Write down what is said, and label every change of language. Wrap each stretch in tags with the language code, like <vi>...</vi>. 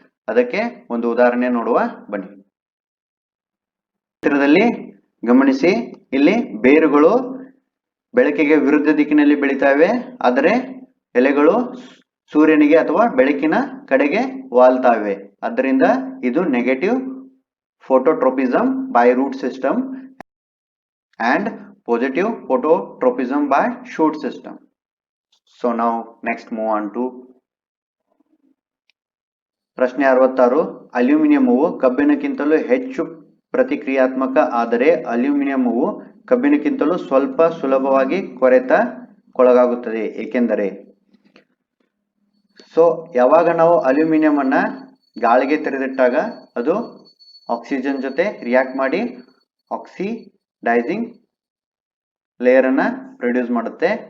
<kn>ಅದಕ್ಕೆ ಒಂದು ಉದಾಹರಣೆ ನೋಡುವ ಬನ್ನಿ. ಚಿತ್ರದಲ್ಲಿ ಗಮನಿಸಿ, ಇಲ್ಲಿ ಬೇರುಗಳು ಬೆಳಕಿಗೆ ವಿರುದ್ಧ ದಿಕ್ಕಿನಲ್ಲಿ ಬೆಳೀತಾವೆ, ಆದರೆ ಎಲೆಗಳು ಸೂರ್ಯನಿಗೆ ಅಥವಾ ಬೆಳಕಿನ ಕಡೆಗೆ ವಾಲ್ತಾವೆ. ಆದ್ದರಿಂದ ಇದು</kn> <en>Negative phototropism by root system and positive phototropism by shoot system. So now next move on to</en> <kn>ಪ್ರಶ್ನೆ 66. ಅಲ್ಯೂಮಿನಿಯಂವು ಕಬ್ಬಿಣಕ್ಕಿಂತಲೂ ಹೆಚ್ಚು ಪ್ರತಿಕ್ರಿಯಾತ್ಮಕ, ಆದರೆ ಅಲ್ಯೂಮಿನಿಯಂವು ಕಬ್ಬಿಣಕ್ಕಿಂತಲೂ ಸ್ವಲ್ಪ ಸುಲಭವಾಗಿ ಕೊಳೆತಕ್ಕೊಳಗಾಗುತ್ತದೆ, ಏಕೆಂದರೆ? ಸೊ ಯಾವಾಗ ನಾವು ಅಲ್ಯೂಮಿನಿಯಂ ಅನ್ನ ಗಾಳಿಗೆ ತೆರೆದಿಟ್ಟಾಗ ಅದು ಆಕ್ಸಿಜನ್ ಜೊತೆ ರಿಯಾಕ್ಟ್ ಮಾಡಿ ಆಕ್ಸಿಡೈಸಿಂಗ್ ಲೇಯರ್ ಅನ್ನ ಪ್ರೊಡ್ಯೂಸ್ ಮಾಡುತ್ತೆ.</kn>